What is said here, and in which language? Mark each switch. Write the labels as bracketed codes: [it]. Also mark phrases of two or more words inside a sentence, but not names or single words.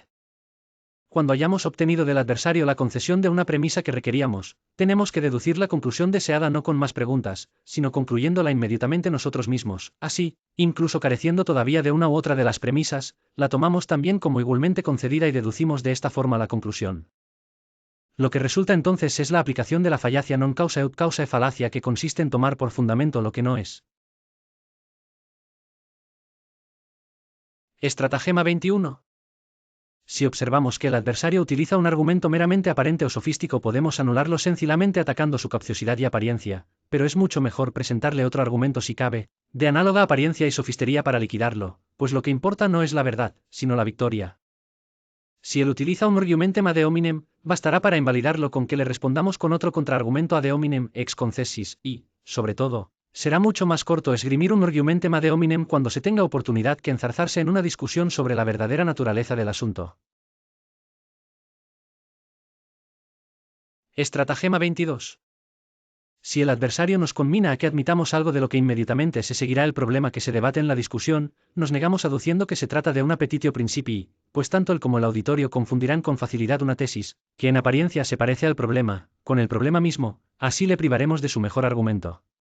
[es] Cuando hayamos obtenido del adversario la concesión de una premisa que requeríamos, tenemos que deducir la conclusión deseada no con más preguntas, sino concluyéndola inmediatamente nosotros mismos. Así, incluso careciendo todavía de una u otra de las premisas, la tomamos también como igualmente concedida y deducimos de esta forma la conclusión. Lo que resulta entonces es la aplicación de la [la] fallacia non causa ut causa [es] falacia, que consiste en tomar por fundamento lo que no es. Estratagema 21. Si observamos que el adversario utiliza un argumento meramente aparente o sofístico, podemos anularlo sencillamente atacando su capciosidad y apariencia, pero es mucho mejor presentarle otro argumento si cabe, de análoga apariencia y sofistería para liquidarlo, pues lo que importa no es la verdad, sino la victoria. Si él utiliza un [la] argumentum ad hominem, [es] bastará para invalidarlo con que le respondamos con otro contraargumento [la] ad hominem ex concessis, [es] y, sobre todo, será mucho más corto esgrimir un [la] argumentum ad hominem [es] cuando se tenga oportunidad que enzarzarse en una discusión sobre la verdadera naturaleza del asunto. Estratagema 22. Si el adversario nos conmina a que admitamos algo de lo que inmediatamente se seguirá el problema que se debate en la discusión, nos negamos aduciendo que se trata de un [la] appetitio principii, [es] pues tanto él como el auditorio confundirán con facilidad una tesis, que en apariencia se parece al problema, con el problema mismo, así le privaremos de su mejor argumento.